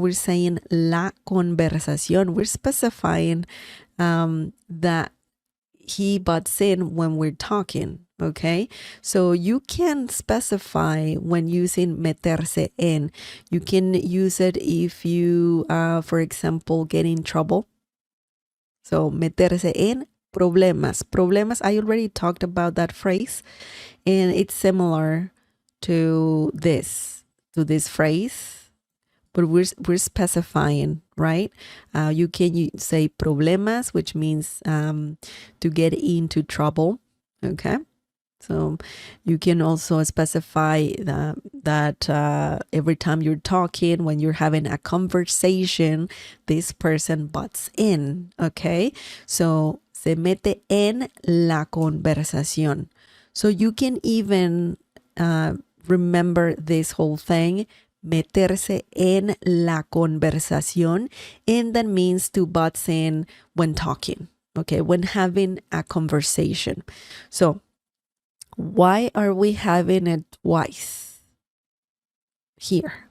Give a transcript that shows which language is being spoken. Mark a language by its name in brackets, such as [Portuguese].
[English] We're saying [Spanish] la conversación. [English] We're specifying that he butts in when we're talking. Okay, so you can specify when using meterse en. You can use it if you, for example, get in trouble. [Spanish] So meterse en problemas. [English] Problemas, I already talked about that phrase, and it's similar to this phrase, but we're specifying, right? You can say problemas, which means to get into trouble. Okay. So you can also specify that every time you're talking, when you're having a conversation, this person butts in, okay? [Spanish] So se mete en la conversación. [English] So you can even remember this whole thing, [Spanish] meterse en la conversación, [English] and that means to butts in when talking, okay? When having a conversation. So why are we having it twice here?